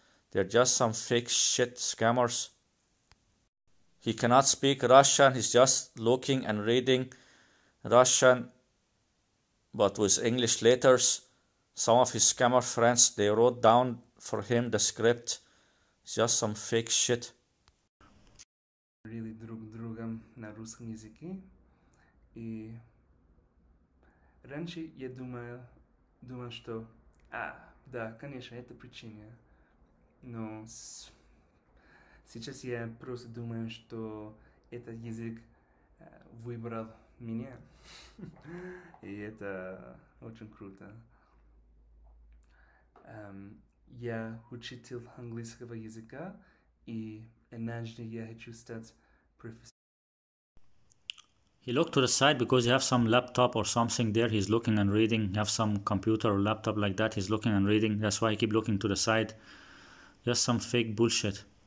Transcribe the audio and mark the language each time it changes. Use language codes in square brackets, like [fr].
[en] They're just some fake shit scammers. He cannot speak Russian, he's just looking and reading Russian, but with English letters. Some of his scammer friends, they wrote down for him the script. It's just some fake shit. [ru] Really друг другом на русском языке. И раньше я думал, что... да, конечно, это причина. Но сейчас я просто думаю, что этот язык выбрал меня. И это очень круто. Я учитель английского языка, и однажды я хочу стать профессором. [en] He looked to the side because he have some laptop or something there. He's looking and reading. He have some computer or laptop like that. He's looking and reading. That's why he keep looking to the side. Just some fake bullshit.